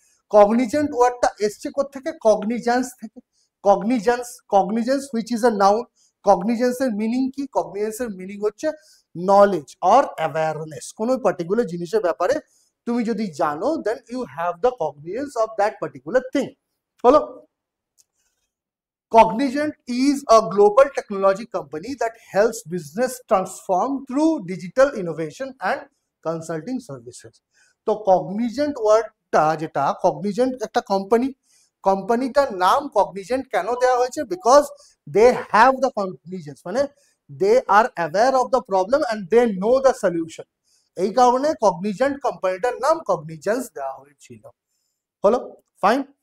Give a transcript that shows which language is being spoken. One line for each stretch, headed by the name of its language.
Bangla: Cognizant ওয়ার্ডটা এসছে কোত্থেকে? কগনিজেন্স থেকে। Cognisance, cognisance
English: Which is a noun.
Bangla: কগনিজেন্সের meaning কি? কগনিজেন্সের মিনিং হচ্ছে
English: Knowledge or awareness.
Bangla: কোনো পার্টিকুলার জিনিসের ব্যাপারে তুমি যদি জানো,
English: Then you have the cognizance of that particular thing. হলো, Cognizant is a global technology company that helps business transform through digital innovation and consulting services.
Bangla: তো Cognizant ওয়ার্ডটা যেটা, Cognizant একটা কোম্পানি, কোম্পানিটার নাম Cognizant কেন দেওয়া হয়েছে?
English: Because they have the cognizance, মানে they are aware of the problem and they know the solution.
Bangla: এই কারণে Cognizant কোম্পানিটার নাম কগনিজেন্স দেওয়া হয়েছিল। হলো, ফাইন।